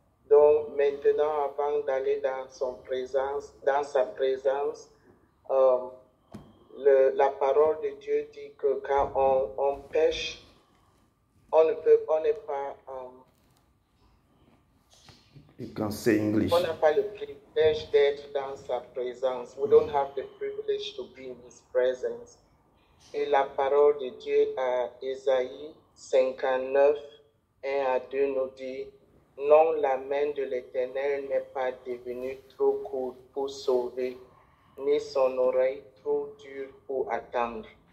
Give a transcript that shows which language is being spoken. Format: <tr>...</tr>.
<fr>Donc maintenant, avant d'aller dans sa présence, la parole de Dieu dit que quand on pêche, on n'est pas...</fr> <en>You can say English.</en> <fr>On n'a pas le privilège d'être dans sa présence.</fr> <en>We don't have the privilege to be in his presence.</en> <fr>Et la parole de Dieu à Ésaïe 59, 1 à 2 nous dit, non, la main de l'Éternel n'est pas devenue trop courte pour sauver, ni son oreille trop dure pour attendre.</fr>